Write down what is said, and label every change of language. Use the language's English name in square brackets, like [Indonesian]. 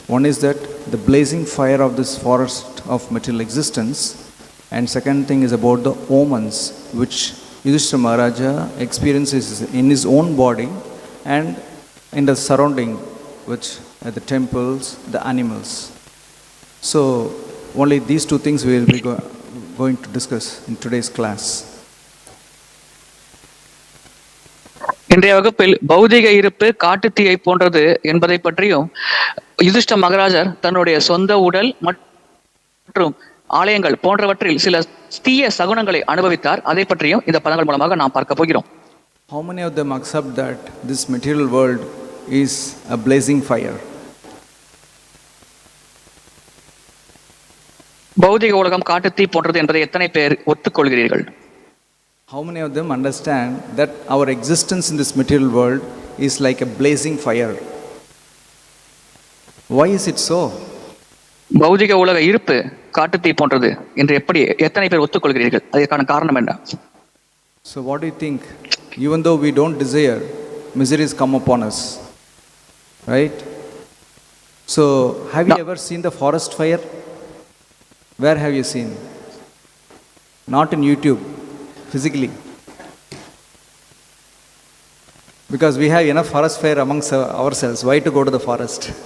[English] One is that the blazing fire of this forest of material existence, and second thing is about the omens which Yudhishthira Maharaja experiences in his own body and in the surrounding, which are the temples, the animals. So only these two things we will be going to discuss in today's class. [Tamil] இன்றைய வகுப்பில் பௌதிக இருப்பு காட்டுத்தீயை போன்றது என்பதை பற்றியும் யுதிஷ்ட மகாராஜர் தன்னுடைய சொந்த உடல் மற்றும் ஆலயங்கள் போன்றவற்றில் சில தீய சகுனங்களை அனுபவித்தார், அதை பற்றியும் இந்த பதங்கள் மூலமாக நாம் பார்க்க போகிறோம். [English] How many of them accept that this material world is a blazing fire? [Tamil] பௌதிக உலகம் காட்டுத்தீ போன்றது என்பதை எத்தனை பேர் ஒத்துக்கொள்கிறீர்கள்? [English] How many of them understand that our existence in this material world is like a blazing fire? Why is it so? [Tamil] பௌதிக உலக இருப்பு காட்டுத்தீ போன்றது என்று எத்தனை பேர் ஒத்துக்கொள்கிறீர்கள்? அதற்கான காரணம் என்ன? [English] So what do you think? Even though we don't desire, miseries come upon us, right? So have you ever seen the forest fire? Where have you seen? Not in YouTube, physically, because we have enough forest fire amongst ourselves. Why to go to the forest?